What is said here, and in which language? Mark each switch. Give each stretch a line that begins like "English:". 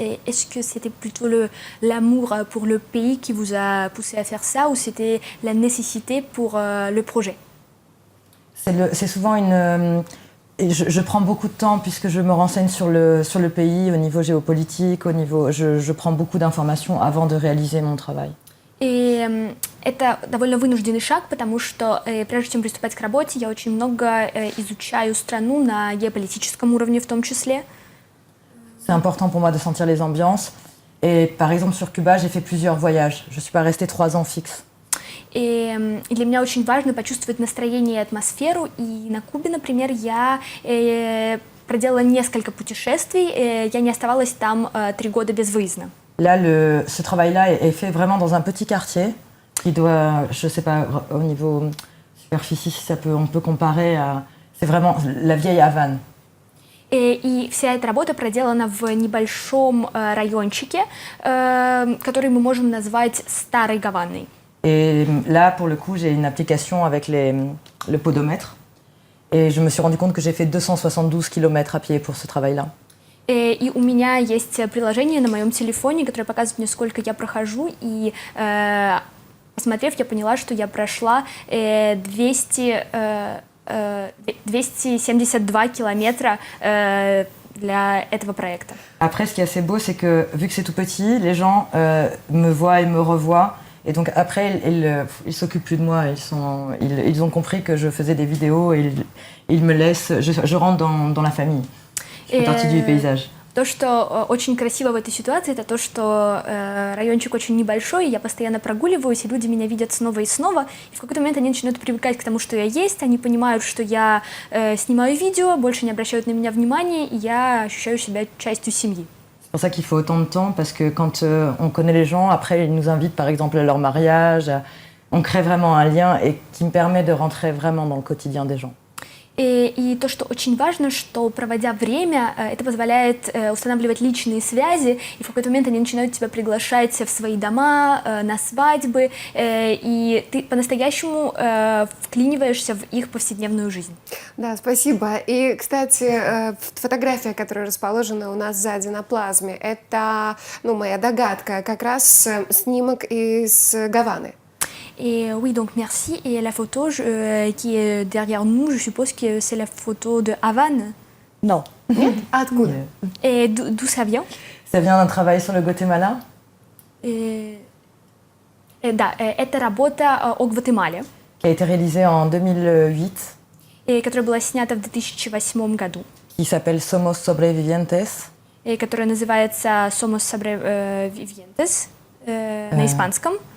French: Et est-ce que c'était plutôt l'amour pour le pays qui vous a poussé à faire ça ou c'était la nécessité pour le projet? C'est souvent et je prends beaucoup de temps puisque je me renseigne sur le pays au niveau géopolitique, je prends beaucoup d'informations avant de réaliser mon travail.
Russian: И это довольно вынужденный шаг, потому что прежде чем приступать к работе, я очень много изучаю страну на геополитическом уровне в том числе.
French: C'est important pour moi de sentir les ambiances. Et par exemple sur Cuba, j'ai fait plusieurs voyages. Je ne suis pas restée 3 ans fixe.
Russian: И для меня очень важно почувствовать настроение и атмосферу. И на Кубе, например, я проделала несколько путешествий, я не оставалась там 3 года безвыездно.
French: Là, ce travail-là est fait vraiment dans un petit quartier qui doit, je ne sais pas, au niveau superficie, si on peut comparer à... C'est vraiment la vieille Havane.
Russian: И вся эта работа проделана в небольшом райончике, который мы можем назвать Старой Гаваной.
French: Et là, pour le coup, j'ai une application avec le podomètre. Et je me suis rendu compte que j'ai fait 272 km à pied pour ce travail-là.
Russian: И у меня есть приложение на моем телефоне, которое показывает мне, сколько я прохожу, и посмотрев, я поняла, что я прошла 272 kilomètres для этого проекта.
French: Après, ce qui est assez beau, c'est que vu que c'est tout petit, les gens me voient et me revoient. Et donc après, ils s'occupent plus de moi. Ils ont compris que je faisais des vidéos et ils me laissent. Je rentre dans la famille. Je fais partie du paysage.
Russian: То, что очень красиво в этой ситуации, это то, что райончик очень небольшой, я постоянно прогуливаюсь, и люди меня видят снова и снова, и в какой-то момент они начинают привыкать к тому, что я есть, они понимают, что я снимаю видео, больше не обращают на меня внимания, и я ощущаю себя частью семьи.
French: C'est pour ça qu'il faut autant de temps, parce que quand on connaît les gens, après ils nous invitent par exemple à leur mariage, on crée vraiment un lien et qui me permet de rentrer vraiment dans le quotidien des gens.
Russian: И то, что очень важно, что проводя время, это позволяет устанавливать личные связи, и в какой-то момент они начинают тебя приглашать в свои дома, на свадьбы, и ты по-настоящему вклиниваешься в их повседневную жизнь. Да, спасибо. И, кстати, фотография, которая расположена у нас сзади на плазме, это, моя догадка, как раз снимок из Гаваны.
French: Et oui, donc merci. Et la photo qui est derrière nous, je suppose que c'est la photo de Havane. Non.
Russian: Откуда?
French: Et d'où ça vient? Ça vient d'un travail sur le Guatemala.
Russian: Да, это работа о Гватемале.
French: Qui a été réalisée en 2008.
Russian: И которая была снята в 2008 году.
French: Qui s'appelle Somos Sobrevivientes.
Russian: И которая называется Somos Sobrevivientes на испанском.